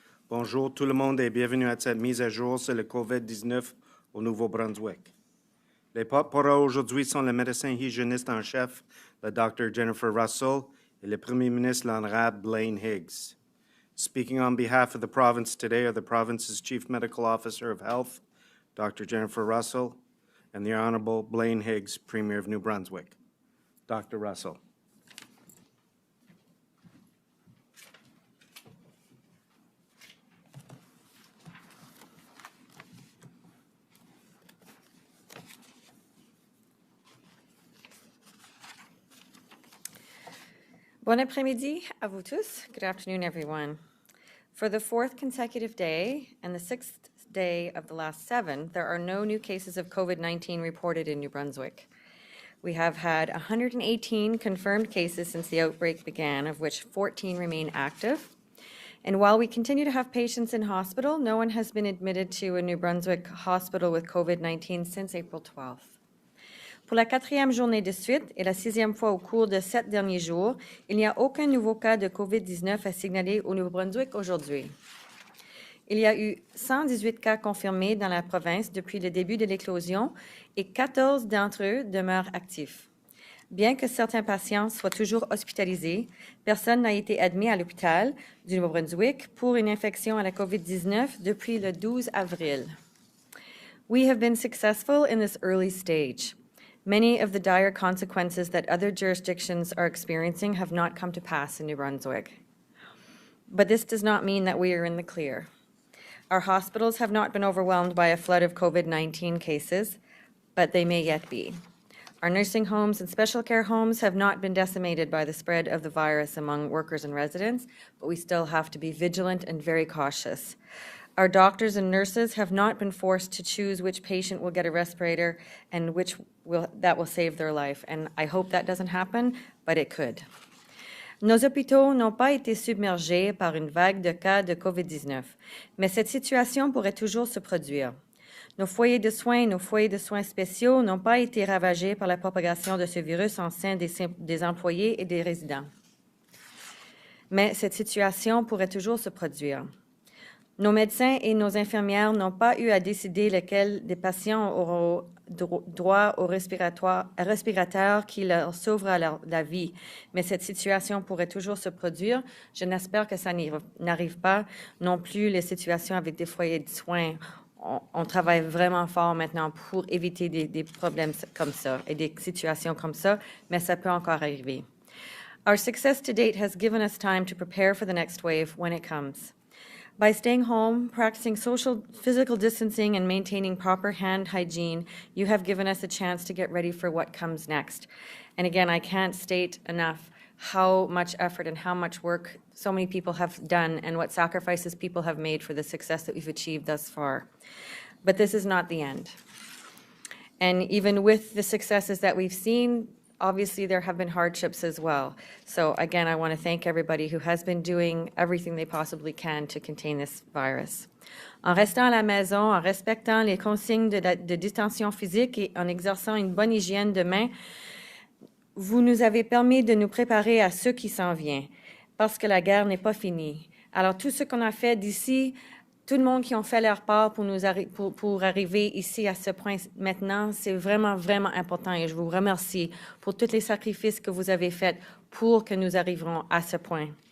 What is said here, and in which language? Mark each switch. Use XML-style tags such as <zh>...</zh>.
<fr>Bonjour tout le monde et bienvenue à cette mise à jour sur le COVID-19 au Nouveau-Brunswick. Les porte-parole aujourd'hui sont le médecin hygiéniste en chef, le Dr. Jennifer Russell, et le Premier ministre, l'Honorable Blaine Higgs.</fr> <en>Speaking on behalf of the province today are the province's Chief Medical Officer of Health, Dr. Jennifer Russell, and the Honorable Blaine Higgs, Premier of New Brunswick. Dr. Russell.</en> <fr>Bon après-midi à vous tous.</fr> <en>Good afternoon, everyone. For the fourth consecutive day and the sixth day of the last 7, there are no new cases of COVID-19 reported in New Brunswick. We have had 118 confirmed cases since the outbreak began, of which 14 remain active. And while we continue to have patients in hospital, no one has been admitted to a New Brunswick hospital with COVID-19 since April 12th.</en> <fr>Pour la 4e journée de suite et la 6e fois au cours de 7 derniers jours, il n'y a aucun nouveau cas de COVID-19 à signaler au Nouveau-Brunswick aujourd'hui. Il y a eu 118 cas confirmés dans la province depuis le début de l'éclosion et 14 d'entre eux demeurent actifs. Bien que certains patients soient toujours hospitalisés, personne n'a été admis à l'hôpital du Nouveau-Brunswick pour une infection à la COVID-19 depuis le 12 avril.</fr> <en>We have been successful in this early stage. Many of the dire consequences that other jurisdictions are experiencing have not come to pass in New Brunswick. But this does not mean that we are in the clear. Our hospitals have not been overwhelmed by a flood of COVID-19 cases, but they may yet be. Our nursing homes and special care homes have not been decimated by the spread of the virus among workers and residents, but we still have to be vigilant and very cautious. Our doctors and nurses have not been forced to choose which patient will get a respirator and that will save their life. And I hope that doesn't happen, but it could.</en> <fr>Nos hôpitaux n'ont pas été submergés par une vague de cas de COVID-19, mais cette situation pourrait toujours se produire. Nos foyers de soins et nos foyers de soins spéciaux n'ont pas été ravagés par la propagation de ce virus en sein des employés et des résidents. Mais cette situation pourrait toujours se produire. Nos médecins et nos infirmières n'ont pas eu à décider lequel des patients auront droit au respirateur qui leur sauvera la vie. Mais cette situation pourrait toujours se produire. Je n'espère que ça n'arrive pas non plus les situations avec des foyers de soins. On travaille vraiment fort maintenant pour éviter des problèmes comme ça et des situations comme ça, mais ça peut encore arriver.</fr> <en>Our success to date has given us time to prepare for the next wave when it comes. By staying home, practicing physical distancing, and maintaining proper hand hygiene, you have given us a chance to get ready for what comes next. And again, I can't state enough how much effort and how much work so many people have done and what sacrifices people have made for the success that we've achieved thus far. But this is not the end. And even with the successes that we've seen, obviously, there have been hardships as well. So again, I want to thank everybody who has been doing everything they possibly can to contain this virus.</en> <fr>En restant à la maison, en respectant les consignes de distanciation physique et en exerçant une bonne hygiène de main, vous nous avez permis de nous préparer à ce qui s'en vient, parce que la guerre n'est pas finie. Alors, tout ce qu'on a fait d'ici, tout le monde qui ont fait leur part pour arriver ici à ce point maintenant, c'est vraiment, vraiment important et je vous remercie pour tous les sacrifices que vous avez faits pour que nous arriverons à ce point.</fr>